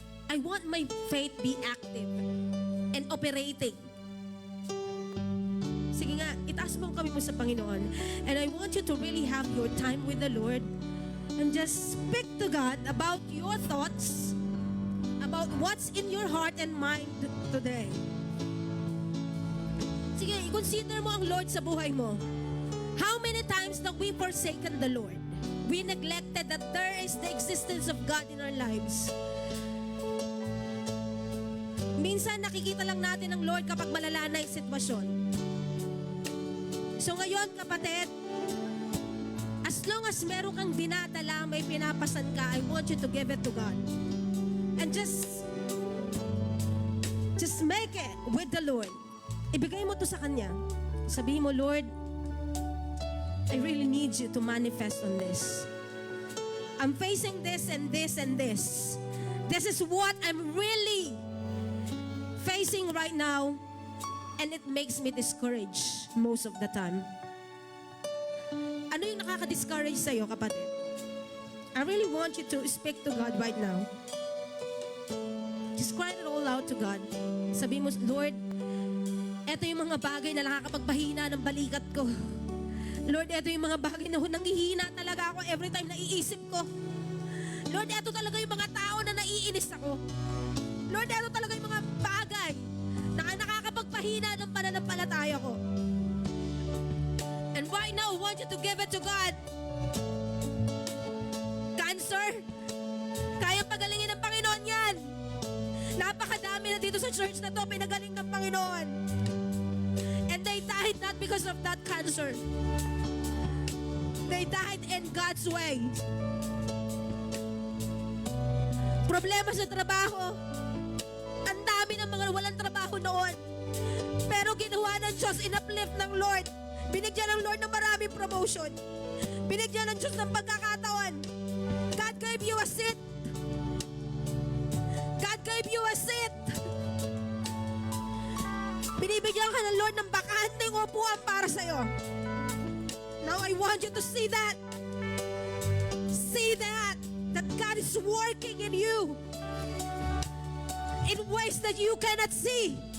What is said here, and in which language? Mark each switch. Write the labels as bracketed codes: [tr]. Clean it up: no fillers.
[en] I want my faith be active and operating. [tl] Sige nga, itaas mo kami mo sa Panginoon. [en] And I want you to really have your time with the Lord and just speak to God about your thoughts, about what's in your heart and mind today. [tl] Sige, i-consider mo ang Lord sa buhay mo. [en] How many times have we forsaken the Lord? We neglected that there is the existence of God in our lives. [tl] Minsan nakikita lang natin ang Lord kapag malala na yung sitwasyon. [en] So [tl] ngayon, kapatid, [en] as long as [tl] meron kang dinadala, may pinapasan ka, [en] I want you to give it to God. And just make it with the Lord. [tl] Ibigay mo to sa Kanya. Sabihin mo, [en] Lord, I really need you to manifest on this. I'm facing this and this and this. This is what I'm really facing right now, and it makes me discouraged most of the time. [tl] Ano yung nakaka-discourage sa'yo, kapatid? [en] I really want you to speak to God right now. Just cry it all out to God. [tl] Sabi mo, Lord, eto yung mga bagay na nakakapagpahina ng balikat ko. Lord, eto yung mga bagay na nanghihina talaga ako [en] every time [tl] na iisip ko. Lord, eto talaga yung mga tao na naiinis ako. Lord, eto talaga yung mga bagay na nakakapagpahina ng pananampalataya ko. [en] And right now, I want you to give it to God. [tl] Cancer, kayang pagalingin ng Panginoon yan. Napakadami na dito sa church na to, pinagaling ng Panginoon. [en] And they died not because of that cancer. They died in God's way. [tl] Problema sa trabaho. Ang dami ng mga walang trabaho noon. Pero ginawa ng Diyos, in-uplift ng Lord. Binigyan ng Lord ng maraming promotion. Binigyan ng Diyos ng pagkakataon. [en] God gave you a seat. God gave you a seat. [tl] Binibigyan ka ng Lord ng bakanteng upuan para sa'yo. [en] Now I want you to see that. See that God is working in you in ways that you cannot see.